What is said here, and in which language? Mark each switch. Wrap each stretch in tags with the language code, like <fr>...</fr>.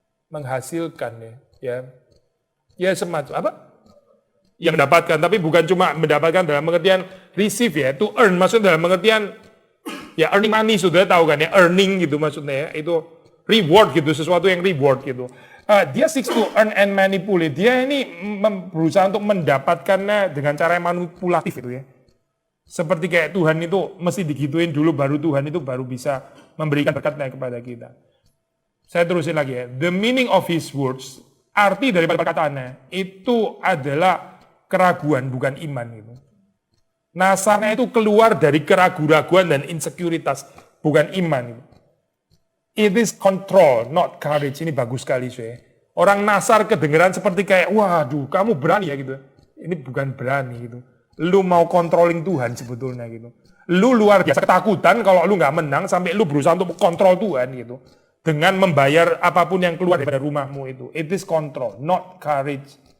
<id>Menghasilkan ya. Ya semacam yang mendapatkan, tapi bukan cuma mendapatkan dalam pengertian receive ya.</id> <en>To earn</en> <id>maksudnya dalam pengertian ya</id> <en>earning money,</en> <id>sudah tahu kan ya, earning gitu maksudnya ya. Itu reward gitu, sesuatu yang reward gitu.</id> <en>Dia seeks to earn and manipulate.</en> <id>Dia ini berusaha untuk mendapatkannya dengan cara yang manipulatif itu ya. Seperti kayak Tuhan itu mesti digituin dulu, baru Tuhan itu baru bisa memberikan berkatnya kepada kita. Saya terusin lagi ya.</id> <en>The meaning of his words,</en> <id>arti daripada perkataannya, itu adalah keraguan, bukan iman gitu. Nasarnya itu keluar dari keraguan-raguan dan insekuritas, bukan iman gitu.</id> <en>It is control, not courage.</en> <id>Ini bagus sekali saya. Orang Nasar kedengeran seperti kayak, waduh kamu berani ya gitu. Ini bukan berani gitu. Lu mau controlling Tuhan sebetulnya gitu. Lu luar biasa ketakutan kalau lu nggak menang sampai lu berusaha untuk kontrol Tuhan gitu. Dengan membayar apapun yang keluar dari rumahmu itu.</id> <en>It is control, not courage.</en>